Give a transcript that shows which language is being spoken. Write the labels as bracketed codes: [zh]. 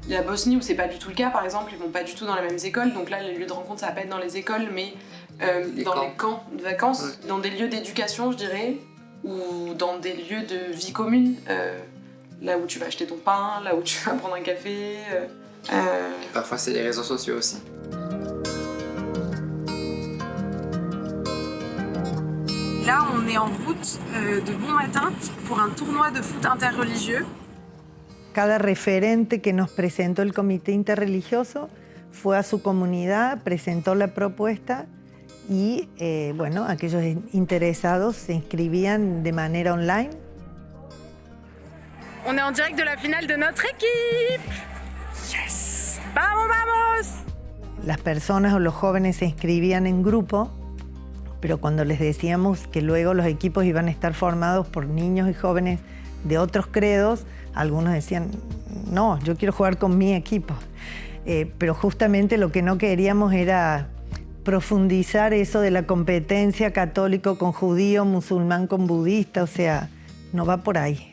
[fr] Il y a Bosnie où c'est pas du tout le cas par exemple, ils vont pas du tout dans les mêmes écoles, donc là les lieux de rencontre ça va pas être dans les écoles, mais dans les camps de vacances, dans des lieux d'éducation je dirais, ou dans des lieux de vie commune, là où tu vas acheter ton pain, là où tu vas prendre un café. Parfois c'est les réseaux sociaux aussi. Là, on est en route de bon matin pour un tournoi de foot interreligieux. [es] Cada referente que nos presentó el comité interreligioso fue a su comunidad, presentó la propuesta y, bueno, aquellos interesados se inscribían de manera online. [fr] On est en direct de la finale de notre équipe. [en] Yes! [es] ¡Vamos, vamos! Las personas o los jóvenes se inscribían en grupo, pero cuando les decíamos que luego los equipos iban a estar formados por niños y jóvenes de otros credos, algunos decían, no, yo quiero jugar con mi equipo. Pero justamente lo que no queríamos era profundizar eso de la competencia católico con judío, musulmán con budista, o sea, no va por ahí.